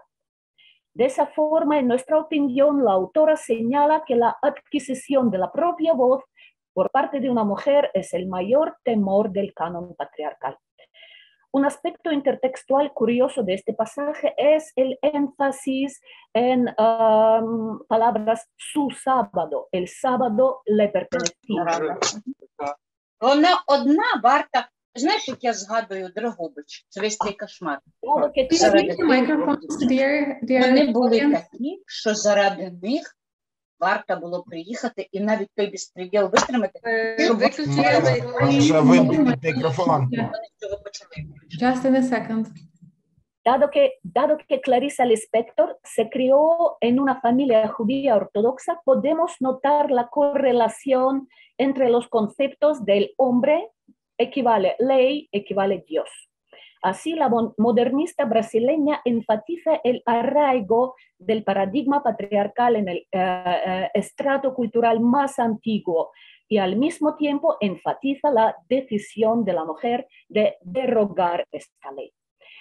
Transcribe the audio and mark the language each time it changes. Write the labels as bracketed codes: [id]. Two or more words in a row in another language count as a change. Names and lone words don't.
[es] De esa forma, en nuestra opinión, la autora señala que la adquisición de la propia voz por parte de una mujer es el mayor temor del canon patriarcal. Un aspecto intertextual curioso de este pasaje es el énfasis en palabras su sábado. El sábado le pertenecía. [uk] Вона одна варта. Знаєш, як я згадую Дрогобич, це весь цей кошмар. Вони були такі, що заради них варто було приїхати і навіть той безпреділ витримати, щоб вони цього почали. [en] Just in a second. [es] Dado que Clarice Lispector se crió en una familia judía ortodoxa, podemos notar la correlación entre los conceptos del hombre, equivale ley, equivale Dios. Así, la modernista brasileña enfatiza el arraigo del paradigma patriarcal en el estrato cultural más antiguo y al mismo tiempo enfatiza la decisión de la mujer de derogar esta ley.